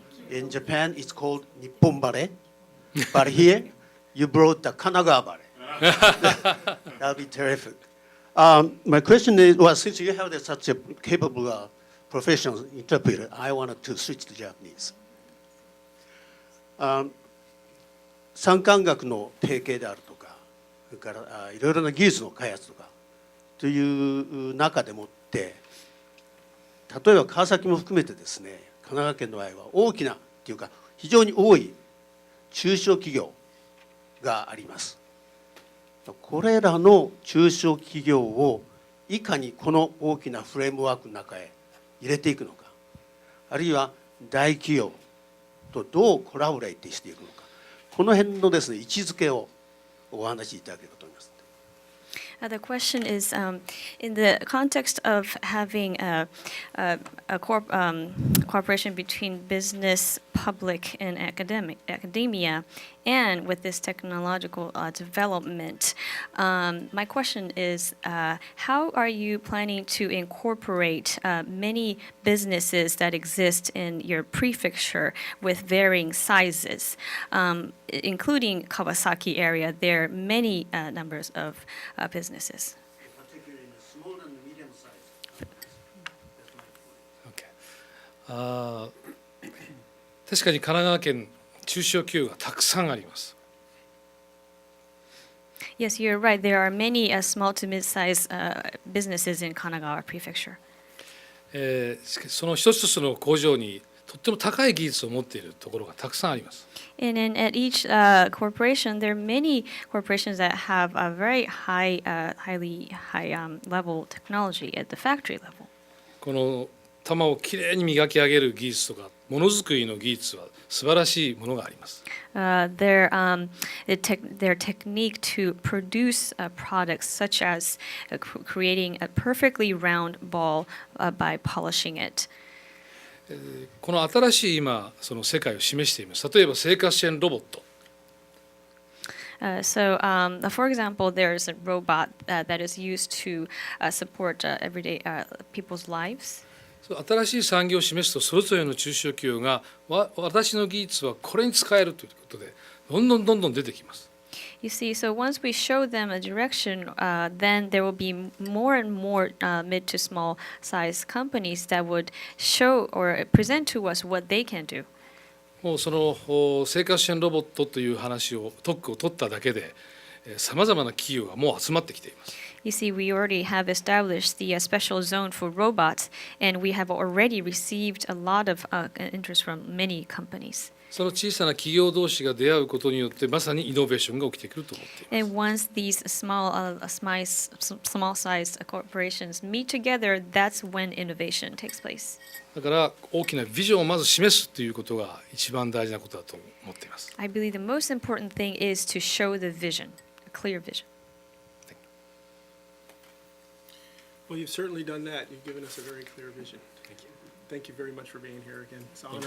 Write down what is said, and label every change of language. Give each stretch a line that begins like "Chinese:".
English: In Japan, it's called Nippon Ballet, but here you brought the Kanagawa Ballet. That'll be terrific. My question is, well, since you have such a capable professional interpreter, I wanted to switch to Japanese.
Japanese: 産官学の提携であるとか、それからいろいろな技術の開発とかという中でもって、例えば川崎も含めてですね、神奈川県の場合は大きなっていうか非常に多い中小企業があります。これらの中小企業をいかにこの大きなフレームワークの中へ入れていくのか、あるいは大企業とどうコラボレートしていくのか、この辺のですね、位置づけをお話しいただければと思います。
English: The question is, in the context of having a cooperation between business, public, and academia, and with this technological development, my question is, how are you planning to incorporate many businesses that exist in your prefecture with varying sizes, including Kawasaki area? There are many numbers of businesses. Particularly in the small and medium size. Okay.
Japanese: 確かに神奈川県中小企業がたくさんあります。
English: Yes, you're right. There are many small to mid-sized businesses in Kanagawa Prefecture.
Japanese: しかしその一つ一つの工場にとっても高い技術を持っているところがたくさんあります。
English: And at each corporation, there are many corporations that have a very highly high level technology at the factory level.
Japanese: この玉をきれいに磨き上げる技術とかものづくりの技術は素晴らしいものがあります。
English: Their technique to produce products such as creating a perfectly round ball by polishing it.
Japanese: この新しい今その世界を示しています。例えば生活支援ロボット。
English: For example, there's a robot that is used to support everyday people's lives.
Japanese: 新しい産業を示すとそれぞれの中小企業が私の技術はこれに使えるということでどんどん出てきます。
English: You see, so once we show them a direction, then there will be more and more mid to small size companies that would show or present to us what they can do.
Japanese: もうその生活支援ロボットという話を特区を取っただけでさまざまな企業がもう集まってきています。
English: You see, we already have established the special zone for robots, and we have already received a lot of interest from many companies.
Japanese: その小さな企業同士が出会うことによってまさにイノベーションが起きてくると思っています。
English: And once these small-sized corporations meet together, that's when innovation takes place.
Japanese: だから大きなビジョンをまず示すということが一番大事なことだと思っています。
English: I believe the most important thing is to show the vision, a clear vision. Well, you've certainly done that. You've given us a very clear vision. Thank you. Thank you very much for being here again. It's an honor